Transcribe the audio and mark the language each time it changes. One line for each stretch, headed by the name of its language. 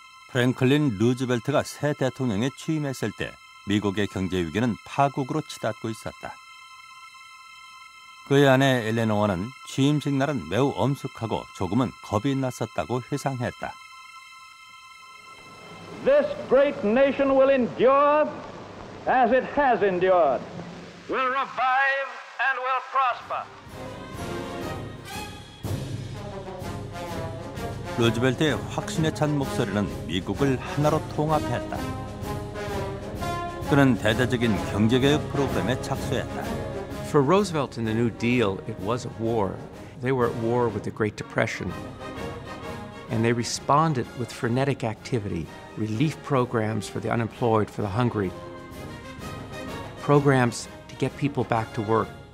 Korean: 프랭클린 루즈벨트가 새 대통령에 취임했을 때 미국의 경제 위기는 파국으로 치닫고 있었다. 그의 아내 엘레노어는 취임식 날은 매우 엄숙하고 조금은 겁이 났었다고 회상했다.
English: This great nation will endure as it has endured, will revive and will prosper.
Korean: 루즈벨트의 확신에 찬 목소리는 미국을 하나로 통합했다. 그는 대대적인 경제개혁 프로그램에 착수했다.
English: For Roosevelt and the New Deal, it was a war. They were at war with the Great Depression. And they responded with frenetic activity, relief programs for the unemployed, for the hungry, programs to get people back to work.